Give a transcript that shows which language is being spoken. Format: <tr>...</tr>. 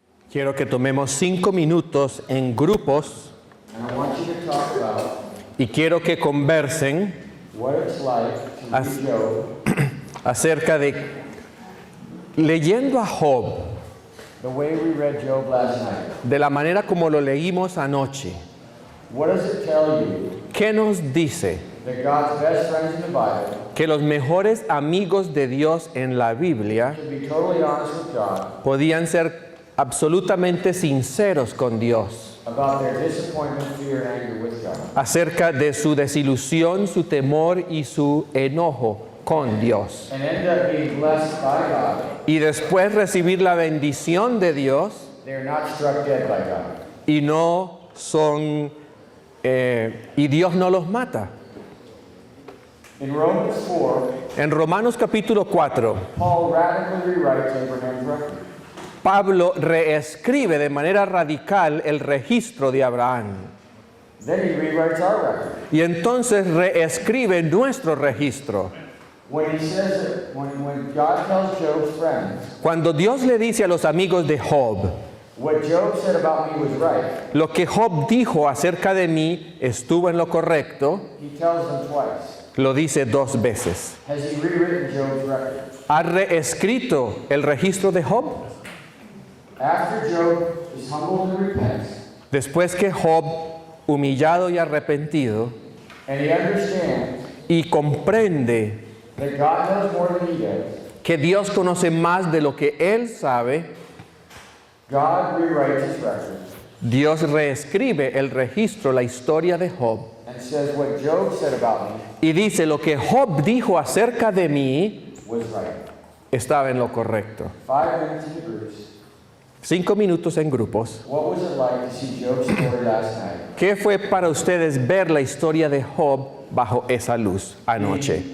<es>Quiero que tomemos 5 minutos en grupos</es> <en>And I want you to talk about</en> <es>y quiero que conversen</es> <en>what it's like to As- read Job,</en> <es>acerca de leyendo a Job</es> <en>the way we read Job last night.</en> <es>de la manera como lo leímos anoche.</es> <en>What does it tell you</en> <es>¿Qué nos dice?</es> <en>that God's best friends in the Bible</en> <es>Que los mejores amigos de Dios en la Biblia</es> <en>can be totally honest with God</en> <es>podían ser absolutamente sinceros con Dios</es> <en>about their disappointment, fear, and anger with God.</en> <es>acerca de su desilusión, su temor y su enojo con Dios.</es> <en>And end up being blessed by God.</en> <es>Y después recibir la bendición de Dios</es> <en>They're not struck dead by God.</en> <es>y no son y Dios no los mata.</es> <en>In Romans 4,</en> <es>En Romanos capítulo 4,</es> <en>Paul radically rewrites Abraham's record.</en> <es>Pablo reescribe de manera radical el registro de Abraham.</es> <en>Then he rewrites our record.</en> <es>Y entonces reescribe nuestro registro.</es> <en>When he says that when God tells Job's friends,</en> <es>Cuando Dios le dice a los amigos de Job,</es> <en>what Job said about me was right,</en> <es>lo que Job dijo acerca de mí estuvo en lo correcto,</es> <en>he tells them twice.</en> <es>lo dice 2 veces.</es> <en>Has he rewritten Job's record?</en> <es>¿Ha reescrito el registro de Job?</es> <en>After Job is humbled and repents,</en> <es>Después que Job, humillado y arrepentido,</es> <en>and he understands</en> <es>y comprende</es> <en>that God knows more than he does,</en> <es>que Dios conoce más de lo que él sabe,</es> <en>God rewrites his record</en> <es>Dios reescribe el registro, la historia de Job,</es> <en>and says what Job said about me</en> <es>y dice lo que Job dijo acerca de mí</es> <en>was right.</en> <es>estaba en lo correcto.</es> <en>5 minutes in the groups.</en> <es>5 minutos en grupos.</es> <en>What was it like to see Job's story last night?</en> <es>¿Qué fue para ustedes ver la historia de Job bajo esa luz anoche?</es>